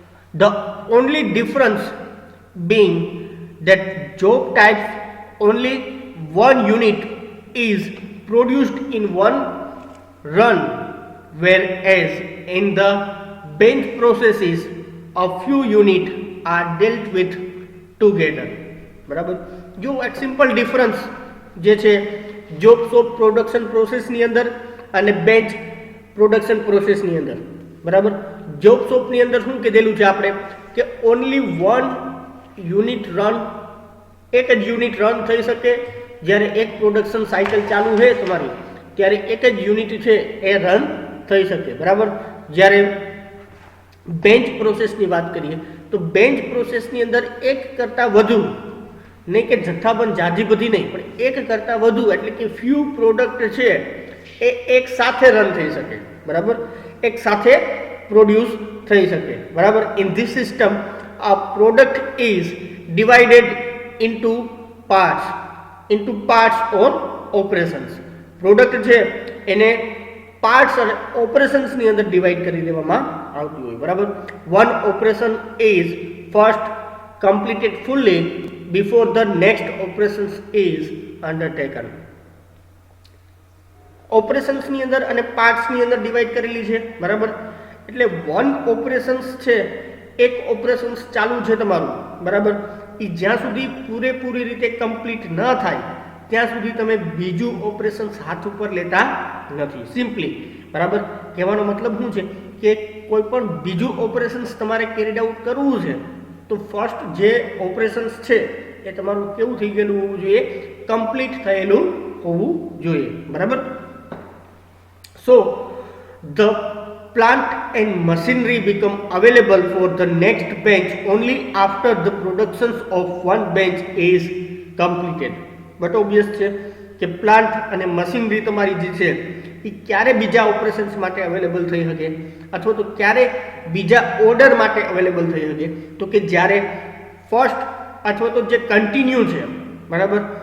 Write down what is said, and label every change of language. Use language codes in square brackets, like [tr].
[en] The only difference being that job types only one unit is produced in one run, whereas in the bench processes a few units are dealt with together. [gu] બરાબર. જો એક simple difference જે છે jobs of production પ્રોસેસની અંદર અને bench production પ્રોસેસની અંદર, બરાબર. Jobs ઓફની અંદર શું કીધેલું છે આપણે કે [en] only one unit run, [gu] એક જ યુનિટ રન થઈ શકે. જ્યારે એક પ્રોડક્શન સાયકલ ચાલુ છે તમારી ત્યારે એક જ યુનિટ છે એ રન થઈ શકે. બરાબર. જ્યારે બેન્ચ પ્રોસેસની વાત કરીએ તો બેન્ચ પ્રોસેસની અંદર એક કરતાં વધુ, નહીં કે જથ્થાબંધ જાજી બધી નહીં, પણ એક કરતાં વધુ એટલે કે ફ્યુ પ્રોડક્ટ છે એ એક સાથે રન થઈ શકે. બરાબર. એક સાથે પ્રોડ્યુસ થઈ શકે. બરાબર. [en] In this system a product is divided into parts or operations. [gu] Product છે એને પાર્ટ્સ અને ઓપરેશન્સ ની અંદર ડિવાઈડ કરી દેવામાં આવતી હોય. બરાબર. [en] One operation is first completed fully before the next operations is undertaken. [gu] Operations ની અંદર અને પાર્ટ્સ ની અંદર ડિવાઈડ કરેલી છે. બરાબર. એટલે વન ઓપરેશન્સ છે, એક ઓપરેશન્સ ચાલુ છે તમારું, બરાબર, એ જ્યાં સુધી પૂરેપૂરી રીતે કમ્પ્લીટ ન થાય ત્યાં સુધી તમે બીજું ઓપરેશન્સ હાથ ઉપર લેતા નથી. સિમ્પલી, બરાબર. કહેવાનો મતલબ શું છે કે કોઈ પણ બીજું ઓપરેશન્સ તમારે કેરીડ આઉટ કરવું છે તો ફર્સ્ટ જે ઓપરેશન્સ છે એ તમારું કેવું થઈ ગયેલું હોવું જોઈએ, કમ્પ્લીટ થયેલું હોવું જોઈએ. બરાબર. [en] So the plant and machinery become available for the next bench only after the productions of one bench is completed. But obvious [gu] છે કે પ્લાન્ટ અને મશીનરી તમારી જે છે એ ક્યારે બીજા ઓપરેશન્સ માટે અવેલેબલ થઈ શકે અથવા તો ક્યારે બીજા ઓર્ડર માટે અવેલેબલ થઈ શકે તો કે જ્યારે ફર્સ્ટ અથવા તો જે કન્ટિન્યુ છે, બરાબર,